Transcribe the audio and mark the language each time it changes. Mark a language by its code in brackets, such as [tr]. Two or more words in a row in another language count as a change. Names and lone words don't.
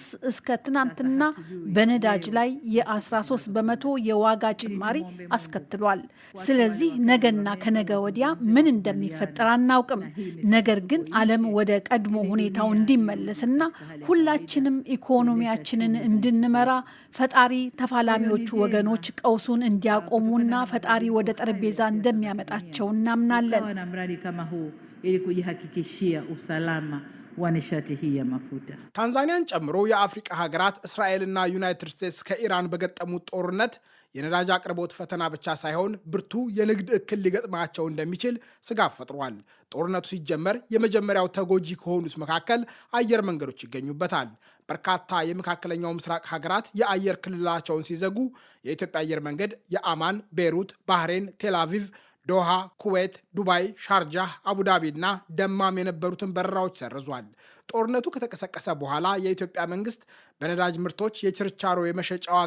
[am] እስከ ትናንትና በነዳጅ ላይ የ13 በመቶ የዋጋ ጭማሪ አስከትሏል። ስለዚህ ነገና ከነገ ወዲያ ምን እንደሚፈጠር አናውቅም። ነገር ግን ዓለም ወደ ቀድሞ ሁኔታው እንዲመለስና ሁላችንም ኢኮኖሚያችንን እንድንመራ ፈጣሪ ተፋላሚዎቹ ወገኖች ቀውሱን እንዲያቆሙና ፈጣሪ ወደ ጠረጴዛ እንደሚያመጣቸው እናምናለን። [sw] kama huu ili kujihakikishia usalama wa nishati hii ya mafuta. [am] ታንዛኒያን ጨምሮ የአፍሪካ ሀገራት እስራኤልና ዩናይትድ ስቴትስ ከኢራን በገጠሙት ጦርነት የነዳጅ አቅርቦት ፈተና ብቻ ሳይሆን ብርቱ የንግድ እክል ሊገጥማቸው እንደሚችል ስጋት ፈጥሯል። ጦርነቱ ሲጀመር የመጀመሪያው ተጎጂ ከሆኑት መካከል አየር መንገዶች ይገኙበታል። በርካታ የመካከለኛው ምስራቅ ሀገራት የአየር ክልላቸውን ሲዘጉ የኢትዮጵያ አየር መንገድ የአማን፣ ቤይሩት፣ ባህሬን፣ ቴልአቪቭ፣ ዶሃ፣ ኩዌት፣ ዱባይ፣ ሻርጃህ፣ አቡዳቢ እና ደማም የነበሩትን በረራዎች ሰርዟል። ጦርነቱ ከተቀሰቀሰ በኋላ የኢትዮጵያ መንግስት በነዳጅ ምርቶች የችርቻሮ የመሸጫ ዋጋ